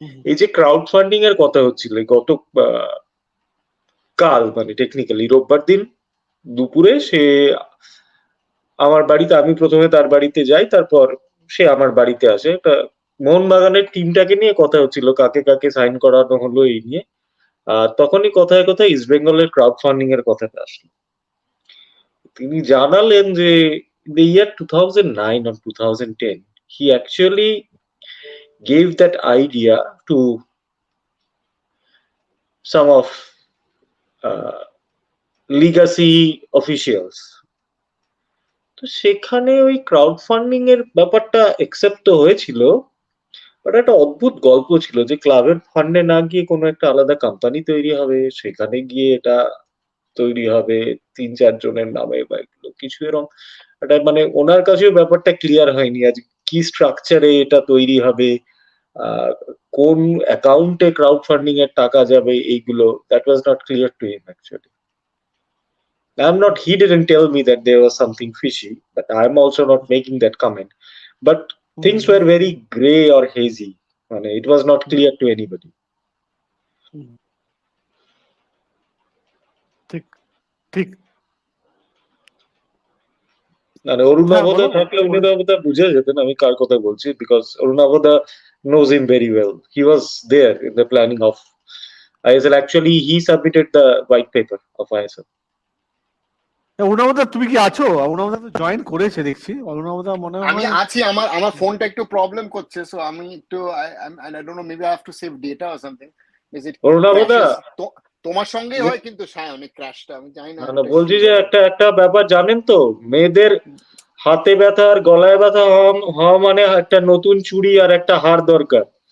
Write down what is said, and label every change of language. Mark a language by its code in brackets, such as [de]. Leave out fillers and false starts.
[bn] এই যে crowd funding এর কথা হচ্ছিল গত কাল, মানে টেকনিক্যালি রোববার দিন দুপুরে, সে আমার বাড়িতে, আমি প্রথমে তার বাড়িতে যাই, তারপর সে আমার বাড়িতে আসে। মোহনবাগানের টিমটাকে নিয়ে কথা হচ্ছিল, কাকে কাকে সাইন করানো হলো এই নিয়ে। তখনই কথায় কথায় ইস্ট বেঙ্গলের ক্রাউড ফান্ডিং এর কথাটা আসলো। তিনি জানালেন যে [en] the year 2009 or 2010 he actually gave that idea to some of legacy officials. [bn] তো সেখানে ওই ক্রাউড ফান্ডিং এর ব্যাপারটা একসেপ্ট তো হয়েছিল, বাট একটা অদ্ভুত গল্প ছিল যে ক্লাবের ফান্ডে না গিয়ে কোনো একটা আলাদা কোম্পানি তৈরি হবে, সেখানে গিয়ে এটা তৈরি হবে 3-4 জনের নামে বা এগুলো কিছু এরকম এটা মানে ওনার কাছেও ব্যাপারটা ক্লিয়ার হয়নি আজ কি স্ট্রাকচারে এটা তৈরি হবে, কোন অ্যাকাউন্টে ক্রাউড ফান্ডিং এর টাকা যাবে, এইগুলো [en] That was not clear to him actually. He didn't tell me that there was something fishy, but I'm also not making that comment. But things were very gray or hazy. It was not clear to anybody. [bn] ঠিক অরুণাবদা থাকলে উনি তো বুঝে যেতেন আমি কার কথা বলছি, because অরুণাবদা [en] knows him very well. He was there in the planning of ISL. Actually, he submitted the white paper of ISL. [bn] অরুণাবদা তুমি কি আছো? অরুণাবদা তো জয়েন করেছে দেখছি। অরুণাবদা মনে হয় আমি আছি, আমার ফোনটা একটু প্রবলেম করছে, সো আমি একটু [en] I don't know, maybe I have to save data or something. Is it [bn] অরুণাবদা তোমার সঙ্গেই হয় কিন্তু অনেক ক্র্যাশটা আমি জানি না। বলছি যে একটা ব্যাপার জানেন তো, মেয়েদের হাতে ব্যথা আর গলায় ব্যথা হওয়া মানে একটা নতুন চুড়ি আর একটা হার দরকার।